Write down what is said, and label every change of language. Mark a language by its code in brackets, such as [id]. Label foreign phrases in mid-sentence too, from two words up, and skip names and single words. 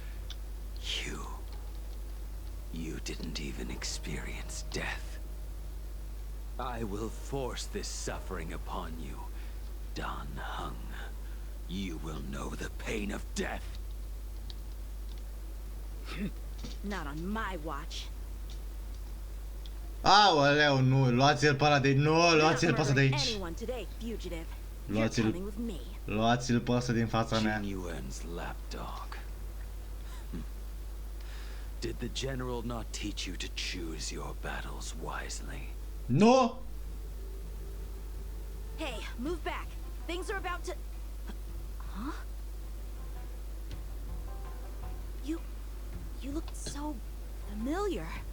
[en] You didn't even experience death. I will force this suffering upon you, Dan Heng. You will know the pain of death. Not on my watch. [ro] Aoleu, nu, luați-l pe ăla de... Nu, luați-l pe ăsta de aici. Luați-l pe ăsta din fața mea. [en] Jin Yuan's lapdog. Did the general not teach you to choose your battles wisely? No! Hey, move back. Things are about to... Huh? You look so familiar.